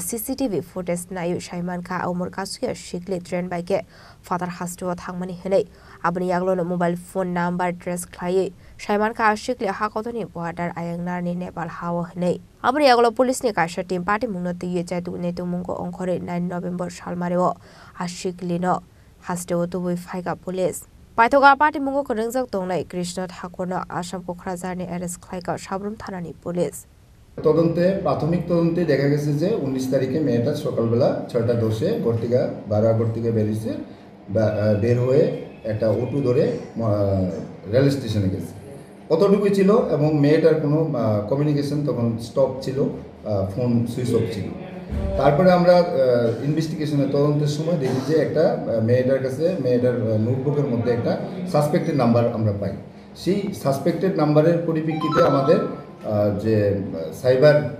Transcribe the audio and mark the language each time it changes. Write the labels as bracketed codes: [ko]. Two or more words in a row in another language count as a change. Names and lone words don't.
[en] CCTV footage [trp] na yu shaiman ka umur kasuya shikle train by ke father hasto thangmani helai aboni yaglo no mobile phone number address khlai shaiman ka ashikle hakotoni border ayangnar ni Nepal hawo nei aboni yaglo police ni kaisa [en] team party [trp] mungno tiye chaitu ne tu mungo ongkhore 9 November salmareo ashikle no hasto to boi phaiga police Paitoga party mungo koringjak tongnai Krishna Thakur no Assam Kokrazar ni arrest khlaika Shabrum Thanani police [bn] তদন্তে প্রাথমিক তদন্তে দেখা গেছে যে 19 তারিখে মেয়েটা সকালবেলা 6টা 10 এ গর্তিকা 12 গর্তিকা বেরিয়েছে বের হয়ে একটা অটো ধরে রেল স্টেশনে গেছে কতটুকু ছিল এবং মেয়েটার কোনো কমিউনিকেশন তখন স্টপ ছিল ফোন [en] switch off [bn] ছিল তারপরে আমরা ইনভেস্টিগেশনে তদন্তের সময় দেখি যে একটা মেয়েটার কাছে মেয়েটার নোটবুকের মধ্যে একটা [en] suspected number [bn] আমরা পাই সেই [en] suspected number [bn] পরিপ্রেক্ষিতে আমাদের যে সাইবার